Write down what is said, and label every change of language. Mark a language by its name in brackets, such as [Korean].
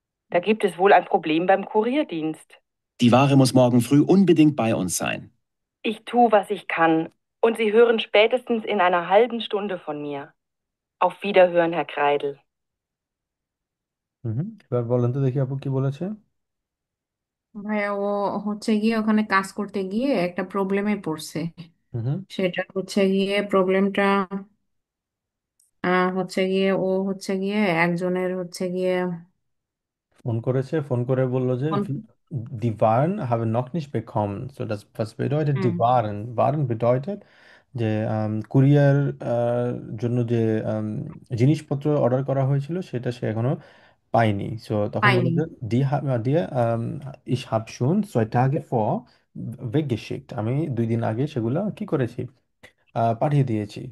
[German] Da gibt es wohl ein Problem beim Kurierdienst. Die Ware muss morgen früh unbedingt bei uns sein. Ich tue, was ich kann. Und Sie hören spätestens in einer halben Stunde von mir. Auf Wiederhören, Herr Kreidel. [Bangla] হুম। এবার বলেন তো দেখি আপু কি বলেছে। ভাইয়া ও হচ্ছে গিয়ে ওখানে কাজ করতে গিয়ে একটা প্রবলেমে পড়ছে। হুম। সেটা হচ্ছে গিয়ে প্রবলেমটা হচ্ছে গিয়ে ও হচ্ছে গিয়ে একজনের হচ্ছে গিয়ে ফোন করেছে, ফোন করে বললো যে phone [German] Die Waren haben noch nicht bekommen. So, das, was bedeutet die [Bangla] hmm. [German] Waren? Waren bedeutet [Bangla] যে কুরিয়ার জন্য যে জিনিসপত্র অর্ডার করা হয়েছিল সেটা সে এখনো পাইনি। সো তখন বললো পাইনি। যে [German] die ich habe schon 2 Tage vor weggeschickt, [Bangla] আমি 2 দিন আগে সেগুলো কি করেছি, পাঠিয়ে দিয়েছি।